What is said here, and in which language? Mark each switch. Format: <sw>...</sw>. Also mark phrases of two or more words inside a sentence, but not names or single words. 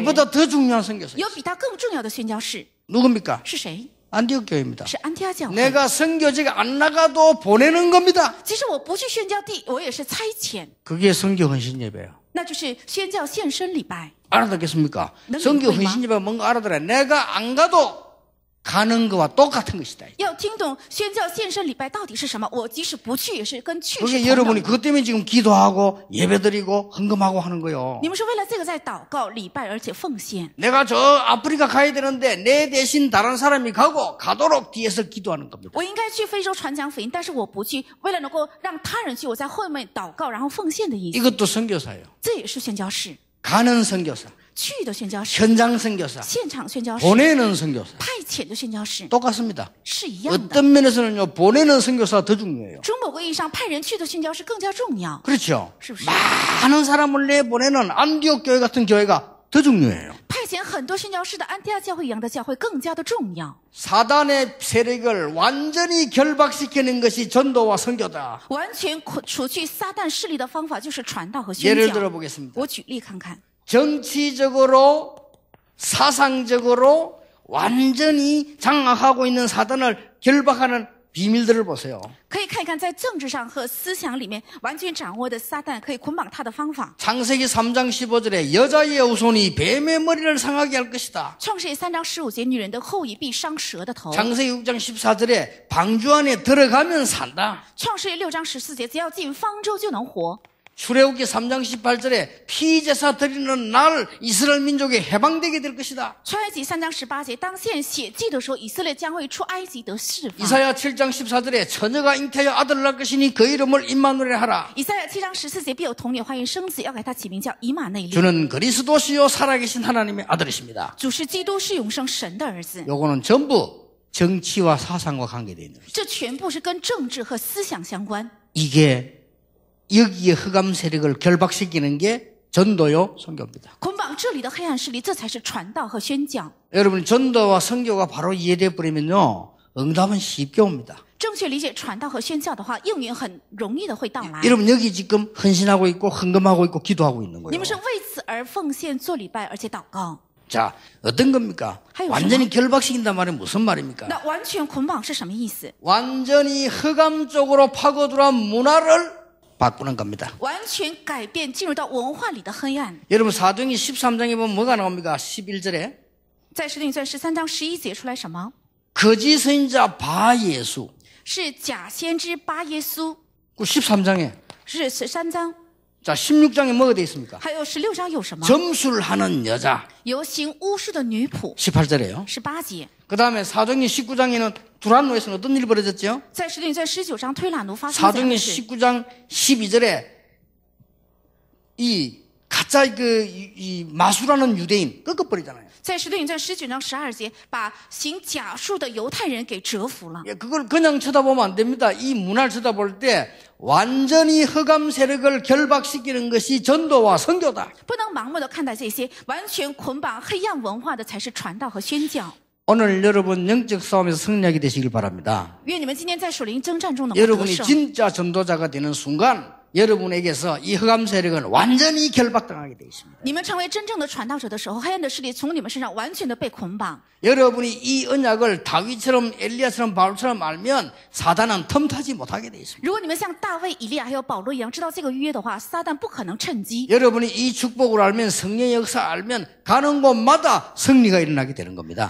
<ko>그보다 더 중요한 선교사</ko> <zh>有比他更重要的宣教士</zh> <ko>누굽니까?</ko> <zh>是谁？</zh> <ko>안디옥 교회입니다.</ko> <zh>是安提阿教会。</zh> <ko>내가 선교지가 안 나가도 보내는 겁니다.</ko> <zh>其实我不去宣教地，我也是差遣，</zh> <ko>그게 선교 헌신 예배예요.</ko> <zh>那就是宣教献身礼拜。</zh> <ko>알아듣겠습니까? 너는 선교 이거 헌신 예배가 뭔가 알아들어야 내가 안 가도 가는 거와 똑같은 것이다.</ko> <zh>要听懂宣教献身礼拜到底是什么，我即使不去，也是跟去是</zh> <ko>그게</ko> <zh>同</zh> <ko>여러분이</ko> <zh>等的。</zh> <ko>그것 때문에 지금 기도하고 예배드리고 헌금하고 하는 거예요.</ko> <zh>你们是为了这个在祷告、礼拜，而且奉献。</zh> <ko>내가 저 아프리카 가야 되는데 내 대신 다른 사람이 가고 가도록 뒤에서 기도하는 겁니다.</ko> <zh>我应该去非洲传讲福音，但是我不去，为了能够让他人去，我在后面祷告，然后奉献的意思。</zh> <ko>이것도 선교사예요.</ko> <zh>这也是宣教士，</zh> <ko>가는 선교사,</ko> <zh>去的宣教士，</zh> <ko>현장 선교사,</ko> <zh>现场宣教士，</zh> <ko>보내는 선교사</ko> <zh>派遣的宣教士</zh> <ko>똑같습니다.</ko> <zh>是一样的。</zh> <ko>어떤 면에서는요 보내는 선교사가 더 중요해요.</ko> <zh>从某个意义上，派人去的宣教士更加重要。</zh> <ko>그렇죠.</ko> <zh>是不是？</zh> <ko>많은 사람을 내보내는 안디옥 교회 같은 교회가 더 중요해요.</ko> <zh>派遣很多宣教士的安提阿教会一样的教会更加的重要。</zh> <ko>사단의 세력을 완전히 결박시키는 것이 전도와 선교다.</ko> <zh>完全除去撒旦势力的方法就是传道和宣</zh> <ko>예를</ko> <zh>教。</zh> <ko>들어보겠습니다.</ko> <zh>我举例看看，</zh> <ko>정치적으로 사상적으로 완전히 장악하고 있는 사단을 결박하는 비밀들을 보세요.</ko> <zh>可以看一看在政治上和思想里面完全掌握的撒旦可以捆绑他的方法。</zh> <ko>창세기 3장 15절에 여자의 후손이 뱀의 머리를 상하게 할 것이다.</ko> <zh>创世纪3章15节，女人的后裔必伤蛇的头。</zh> <ko>창세기 6장 14절에 방주 안에 들어가면 산다.</ko> <zh>创世纪6章14节，只要进方舟就能活。</zh> <ko>출애굽기 3장 18절에 피제사 드리는 날 이스라엘 민족이 해방되게 될 것이다.</ko> <zh>出埃及3章18节，当献血祭的时候，以色列将会出埃及得释放。</zh> <ko>이사야 7장 14절에 처녀가 잉태하여 아들을 낳을 것이니 그 이름을 임마누엘 하라.</ko> <zh>以赛亚7章14节，必有童女怀孕生子，要给他起名叫以马内利。</zh> <ko>주는 그리스도시요 살아계신 하나님의 아들이십니다.</ko> <zh>主是基督，是永生神的儿子。</zh> <ko>요거는 전부 정치와 사상과 관계되어 있는 것이죠.</ko> <zh>这全部是跟政治和思想相关。</zh> <ko>이게 여기에 흑암 세력을 결박시키는 게 전도요 선교입니다.</ko> <zh>捆绑这里的黑暗势力，这才是传道和宣教。</zh> <ko>여러분 전도와 선교가 바로 이해되어 버리면요 응답은 쉽게 옵니다.</ko> <zh>正确理解传道和宣教的话，应允很容易的会到来。</zh> <ko>여러분 여기 지금 헌신하고 있고 헌금하고 있고 기도하고 있는</ko> <zh>你</zh> <ko>거예요.</ko> <zh>们是为此而奉献、做礼拜，而且祷告。</zh> <ko>자 어떤 겁니까? 하요, 완전히 결박시킨단 말은 무슨 말입니까?</ko> <zh>那完全捆绑是什么意思？</zh> <ko>완전히 흑암 쪽으로 파고들어 문화를 바꾸는 겁니다.</ko> <zh>完全改变，进入到文化里的黑暗。</zh> <ko>여러분 사도행전 13장에 보면 뭐가 나옵니까? 11절에</ko> <zh>在使徒行传13章11节出来什么？</zh> <ko>거짓 선지자 바예수.</ko> <zh>是假先知巴耶稣，</zh> <ko>그 13장에</ko> <zh>是13章，</zh> <ko>자 16장에 뭐가 되어 있습니까?</ko> <zh>还有16章有什么？</zh> <ko>점술하는 여자.</ko> <zh>有行巫术的女仆，</zh> <ko>18절에요.</ko> <zh>18节。</zh> <ko>그 다음에 사도행전 19장에는 두란노에서는 어떤 일이 벌어졌죠?</ko> <zh>在使徒行传19章推喇奴发生怎样</zh> <ko>사도행전</ko> <zh>的事？</zh> <ko>19장 12절에 이 가짜 이 마술하는 유대인 꺾어버리잖아요.</ko> <zh>在使徒行传19章12节，把行假术的犹太人给折服了。</zh> <ko>예, 그걸 그냥 쳐다보면 안 됩니다. 이 문화를 쳐다볼 때 완전히 흑암 세력을 결박시키는 것이 전도와 선교다.</ko> <zh>不能盲目的看待这些，完全捆绑黑暗文化的才是传道和宣教。</zh> <ko>오늘 여러분 영적 싸움에서 승리하게 되시길 바랍니다.</ko> <zh>愿你们今天在属灵征战中能够得</zh> <ko>여러분이</ko> <zh>胜。</zh> <ko>진짜 전도자가 되는 순간 여러분에게서 이 흑암 세력은 완전히 결박당하게 되어 있습니다.</ko> <zh>你们成为真正的传道者的时候，黑暗的势力从你们身上完全的被捆绑。</zh> <ko>여러분이 이 언약을 다윗처럼 엘리야처럼 바울처럼 알면 사단은 틈타지 못하게 되어 있습니다.</ko> <zh>如果你们像大卫、以利亚还有保罗一样知道这个约的话，撒旦不可能趁机。</zh> <ko>여러분이 이 축복을 알면 성령의 역사 알면 가는 곳마다 승리가 일어나게 되는 겁니다.</ko>